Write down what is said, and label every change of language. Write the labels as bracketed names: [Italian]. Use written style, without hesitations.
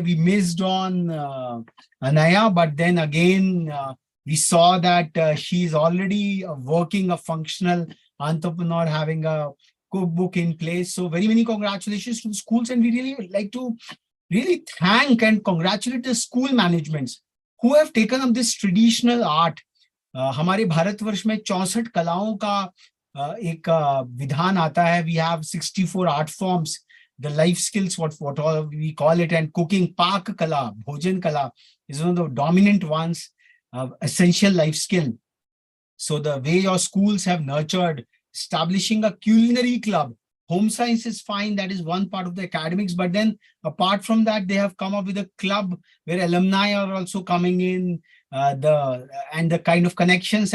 [English] We missed on Anaya, but then again, we saw that she is already working, a functional entrepreneur, having a cookbook in place. So very many congratulations to the schools. And we really would like to really thank and congratulate the school managements who have taken up this traditional art. [Hindi] हमारे भारतवर्ष में 64 कलाओं का एक विधान आता है. [English] We have 64 art forms, the life skills, what all we call it, and cooking, paak kala, bhojan kala is one of the dominant ones, essential life skill. So the way your schools have nurtured establishing a culinary club, home science is fine, that is one part of the academics, but then apart from that, they have come up with a club where alumni are also coming in, the kind of connections.